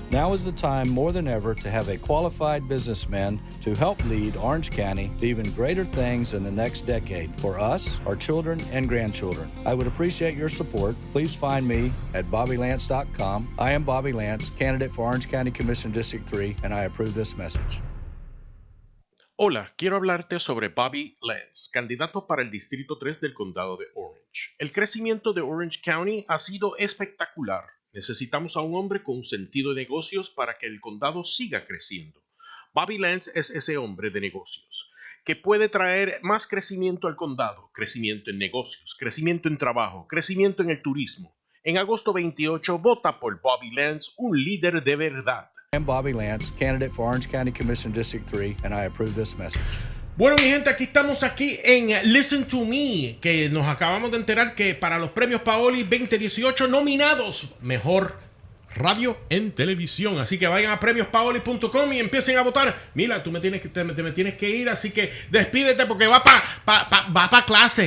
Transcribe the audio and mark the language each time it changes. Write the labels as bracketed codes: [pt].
[en] Now is the time more than ever to have a qualified businessman to help lead Orange County to even greater things in the next decade for us, our children, and grandchildren. I would appreciate your support. Please find me at BobbyLance.com. I am Bobby Lance, candidate for Orange County Commission District 3, and I approve this message. [es] Hola, quiero hablarte sobre Bobby Lance, candidato para el Distrito 3 del Condado de Orange. El crecimiento de Orange County ha sido espectacular. Necesitamos a un hombre con sentido de negocios para que el condado siga creciendo. Bobby Lance es ese hombre de negocios que puede traer más crecimiento al condado, crecimiento en negocios, crecimiento en trabajo, crecimiento en el turismo. En agosto 28, vota por Bobby Lance, un líder de verdad. [en] I'm Bobby Lance, candidate for Orange County Commission District 3, and I approve this message. [es] Bueno, mi gente, aquí estamos en Listen to Me, que nos acabamos de enterar que para los premios Paoli 2018 nominados, mejor radio en televisión. Así que vayan a premiospaoli.com y empiecen a votar. Mila, tú me tienes que ir, así que despídete porque va pa clase.